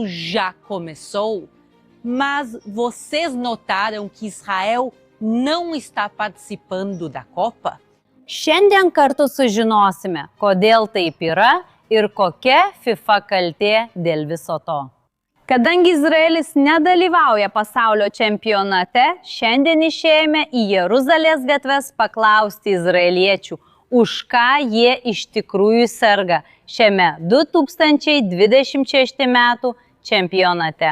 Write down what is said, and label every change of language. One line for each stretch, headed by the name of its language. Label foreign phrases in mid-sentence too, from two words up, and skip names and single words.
Portuguese: já começou, mas vocês notaram que Israel não está participando da Copa?
Lithuanian: Šiandien kartu sužinosime, kodėl taip yra ir kokia FIFA kaltė dėl viso to. Kadangi Izraelis nedalyvauja pasaulio čempionate, šiandien išėjome į Jeruzalės gatves paklausti izraeliečių, už ką jie iš tikrųjų serga šiame 2026 metų čempionate.